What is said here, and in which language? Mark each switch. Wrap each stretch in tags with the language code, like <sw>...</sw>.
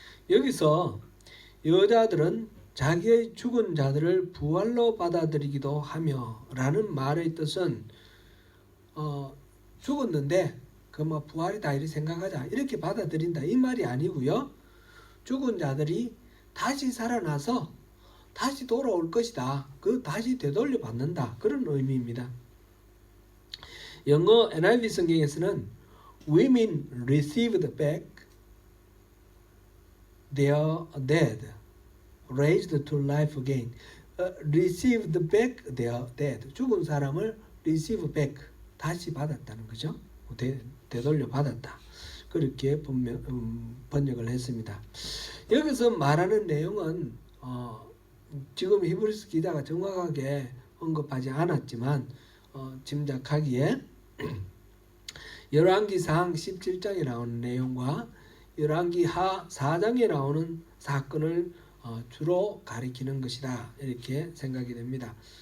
<ko>여기서 여자들은 자기의 죽은 자들을 부활로 받아들이기도 하며 라는 말의 뜻은 죽었는데 그 부활이다 이렇게 생각하자, 이렇게 받아들인다 이 말이 아니고요. 죽은 자들이 다시 살아나서 다시 돌아올 것이다, 그 다시 되돌려 받는다, 그런 의미입니다. 영어 NIV 성경에서는</ko> <en>women received back their dead, raised to life again. received back their dead.</en> <ko>죽은 사람을</ko> <en>receive back,</en> <ko>다시 받았다는 거죠. 되돌려 받았다. 그렇게 번역을 했습니다. 여기서 말하는 내용은 지금 히브리서 기자가 정확하게 언급하지 않았지만 짐작하기에 열왕기상 17장에 나오는 내용과 열왕기하 4장에 나오는 사건을 주로 가리키는 것이다, 이렇게 생각이 됩니다.</ko>